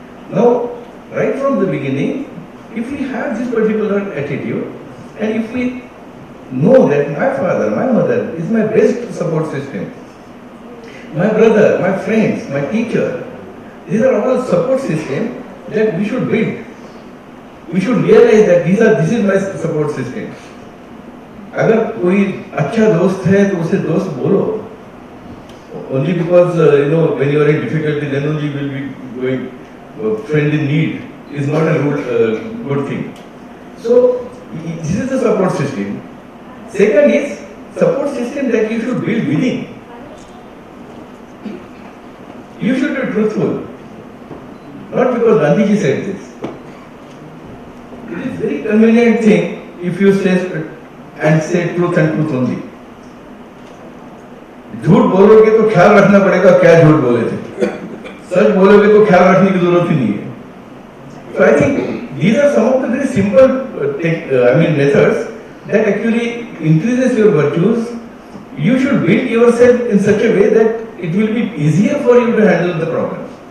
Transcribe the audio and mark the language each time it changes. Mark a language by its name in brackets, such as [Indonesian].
[English] Now, right from the beginning, if we have this particular attitude, and if we know that my father, my mother is my best support system, my brother, my friends, my teacher, These are all support systems that we should build. We should realize that this is my support system. [Hindi] अगर कोई अच्छा दोस्त है तो उसे दोस्त बोलो. [English] Only because when you are in difficulty, then only will be going. Friend in need is not a good thing. So this is the support system. Second is support system that you should build within. You should be truthful. Not because Gandhiji said this. It is very convenient thing if you say truth and truth only. [Hindi] झूठ बोलोगे तो ख्याल रखना पड़ेगा क्या झूठ बोले थे. सच बोलोगे तो ख्याल रखने की जरूरत ही नहीं है. [English] So I think these are some of the very simple methods that actually increases your virtues. You should build yourself in such a way that it will be easier for you to handle the problems.